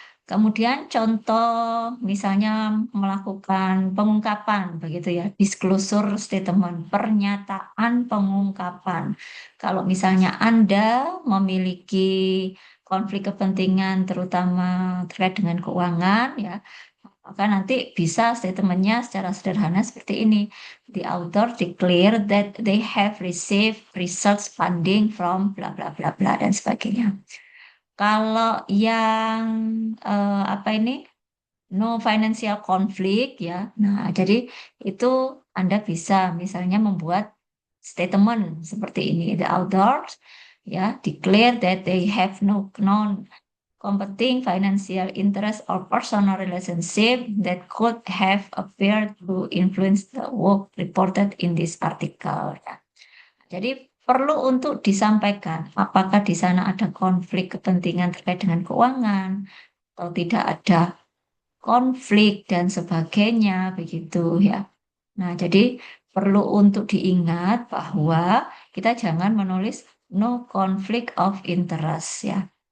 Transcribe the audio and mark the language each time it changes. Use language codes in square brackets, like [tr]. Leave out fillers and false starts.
[id] Kemudian contoh misalnya melakukan pengungkapan begitu ya, disclosure statement, pernyataan pengungkapan. Kalau misalnya Anda memiliki konflik kepentingan terutama terkait dengan keuangan ya, maka nanti bisa statementnya secara sederhana seperti ini. [en] The author declare that they have received research funding from bla bla bla bla [id] dan sebagainya. Kalau yang apa ini [en] no financial conflict [id] ya. Nah, jadi itu Anda bisa misalnya membuat statement seperti ini. [en] The authors ya declare that they have no non-competing financial interest or personal relationship that could have appeared to influence the work reported in this article. [id] Ya. Jadi perlu untuk disampaikan apakah di sana ada konflik kepentingan terkait dengan keuangan atau tidak ada konflik dan sebagainya begitu ya. Nah, jadi perlu untuk diingat bahwa kita jangan menulis [en] no conflict of interest [id] ya.